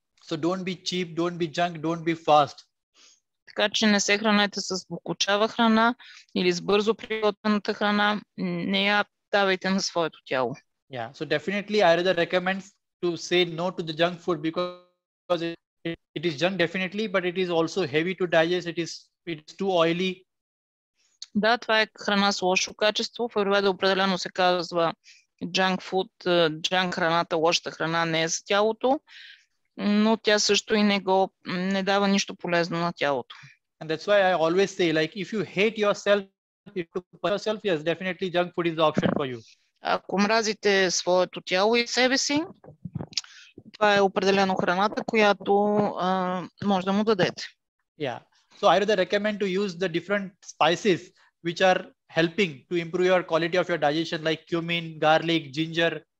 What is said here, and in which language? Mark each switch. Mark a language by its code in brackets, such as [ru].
[en] So don't be cheap, don't be junk, don't be fast. [bg] Така че не се хранете с бокучава храна или с бързо приготвената храна. Не я давайте на своето тяло. [en] Yeah, so definitely Ayurveda recommends to say no to the junk food because it is junk definitely, but it is also heavy to digest. It is too oily. [bg] Да, това е храна с лошо качество. В Аюрведа определено се казва junk food, junk храната, лошата храна не е за тялото, но тя също и не дава нищо полезно на тялото. [en] And that's why I always say, like, if you hate yourself, yes, definitely junk food is the option for you. [bg] Ако мразите своето тяло и себе си, това е определено храната, която може да му дадете. [en] Yeah. So Ayurveda recommend to use the different spices which are helping to improve your quality of your digestion, like cumin, garlic, ginger.